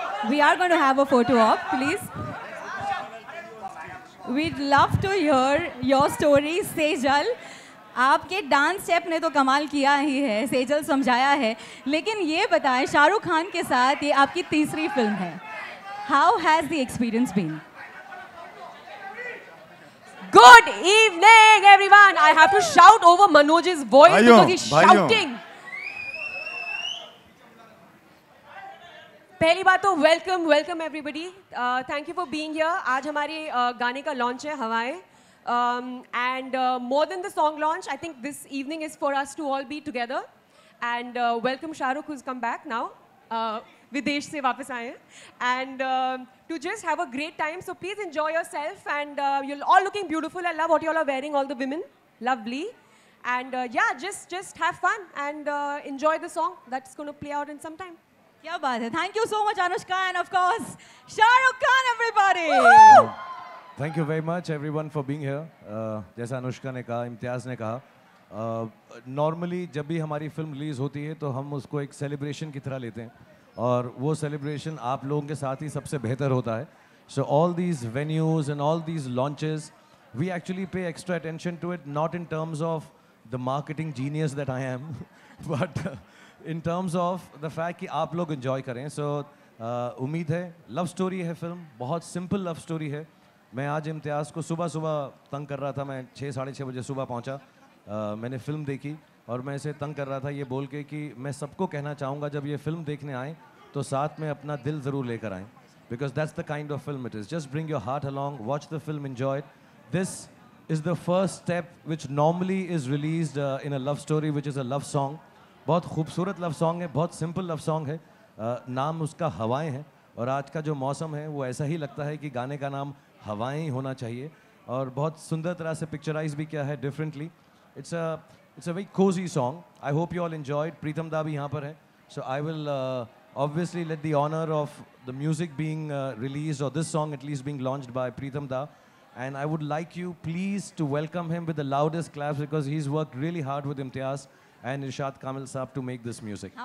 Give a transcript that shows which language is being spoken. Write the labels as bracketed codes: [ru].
[en] we are going to have a photo op, please. We'd love to hear your story, Sejal. [hi] आपके dance step ने तो कमाल किया ही है, सेजल समझाया है. लेकिन ये बताएं, शाहरुख खान के साथ ये आपकी तीसरी फिल्म है. [en] How has the experience been? Good evening, everyone. I have to shout over Manoj's voice because he's shouting. [hi] पहली बात तो [en] Welcome everybody, thank you for being here. [hi] आज हमारे गाने का लॉन्च है हवाएं, [en] And more than the song launch, I think this evening is for us to all be together. And welcome Shahrukh, who's come back now, [hi] विदेश से वापस आए हैं, [en] And to just have a great time. So please enjoy yourself, and you're all looking beautiful. I love what you all are wearing, all the women, lovely. And yeah, just have fun and enjoy the song that's going to play out in some time. [hi] क्या बात है. [en] Thank you so much Anushka, and of course Shahrukh Khan, everybody. Thank you very much everyone for being here. [hi] जैसा अनुष्का ने कहा, इम्तियाज़ ने कहा, normally जब भी हमारी फिल्म रिलीज़ होती है तो हम उसको एक सेलिब्रेशन की तरह लेते हैं, और वो सेलिब्रेशन आप लोगों के साथ ही सबसे बेहतर होता है. [en] So all these venues and all these launches, we actually pay extra attention to it, not in terms of the marketing genius that I am, but in terms of the fact [hi] कि आप लोग [en] enjoy [hi] करें. So उम्मीद है, love story है film, बहुत simple love story है. मैं आज इम्तियाज़ को सुबह सुबह तंग कर रहा था, मैं 6-6:30 बजे सुबह पहुंचा, मैंने फिल्म देखी और मैं इसे तंग कर रहा था ये बोल के कि मैं सबको कहना चाहूँगा जब ये फिल्म देखने आएँ तो साथ में अपना दिल ज़रूर लेकर आएँ, [en] because that's the kind of film it is. Just bring your heart along, watch the film, enjoy it. This is the first step which normally is released in a love story, which is a love song. [hi] बहुत खूबसूरत love song है, बहुत simple love song है, नाम उसका हवाएं है, और आज का जो मौसम है वो ऐसा ही लगता है कि गाने का नाम हवाएं ही होना चाहिए, और बहुत सुंदर तरह से पिक्चराइज भी किया है differently. [en] It's a very cosy song. I hope you all enjoyed. [hi] प्रीतम दा भी यहाँ पर है, [en] So I will obviously let the honor of the music being released, or this song at least being launched by Preetham Da, and I would like you please to welcome him with the loudest claps, because he's worked really hard with Imtiaz and Irshad Kamil Saab to make this music.